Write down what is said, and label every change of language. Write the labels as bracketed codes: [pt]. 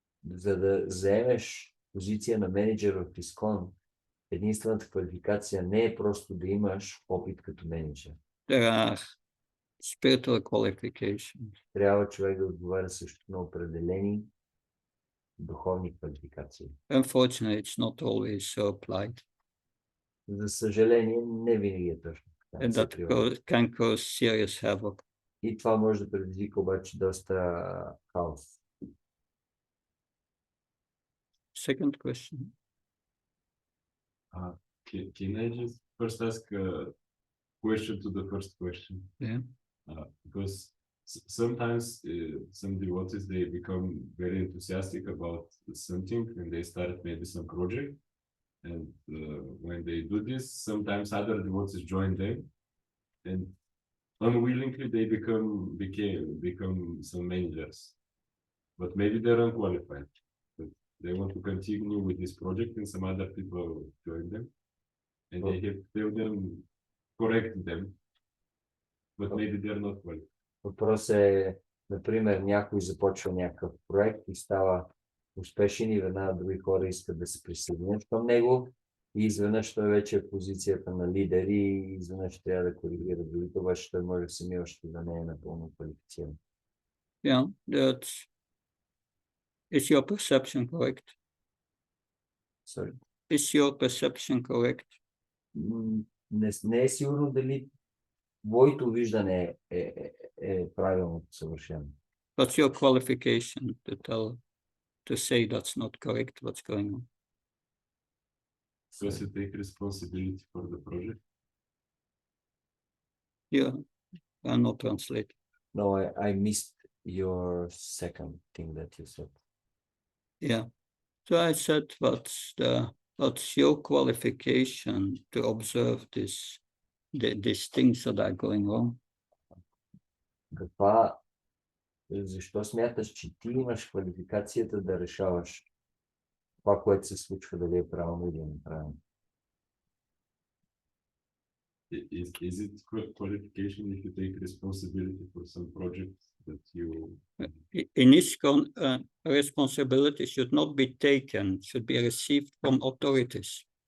[bg] За да заемеш позиция на менеджер в ISKCON, единствената квалификация не е просто да имаш опит като менеджер. [en] There are spiritual qualifications. [bg] Трябва човек да отговаря също на определени духовни квалификации. [en] Unfortunately, it's not always so applied. [bg] За съжаление, не винаги е точно така. [en] And [bg] се [en] that [bg] прилага. [en] can cause serious havoc. [bg] И това може да предизвика обаче доста хаос. [en] Second question. Can I just first ask a question to the first question? Yeah. Because sometimes some devotees, they become very enthusiastic about something and they start maybe some project. And when they do this, sometimes other devotees join them and unwillingly they become some managers. But maybe they're unqualified. But they want to continue with this project and some other people join them. And they have to tell them, correct them. But maybe they're not qualified. [bg] Въпрос е, например, някой започва някакъв проект и става успешен и веднага други хора искат да се присъединят към него и изведнъж той вече е в позицията на лидер и изведнъж трябва да коригира другите, обаче той може сами още да не е напълно квалифициран. [en] Yeah, is your perception correct? Sorry. Is your perception correct? [bg] Не е сигурно дали твоето виждане е правилното съвършено. [en] What's your qualification to say that's not correct, what's going on? Does it take responsibility for the project? Yeah, I'm not translating. No, I missed your second thing that you said. Yeah. So I said, what's your qualification to observe this these things that are going wrong? [bg] Защо смяташ, че ти имаш квалификацията да решаваш това, което се случва, дали е правилно или неправилно? [en] Is it qualification if you take responsibility for some project that you In ISKCON, responsibility should not be taken, should be received from authorities.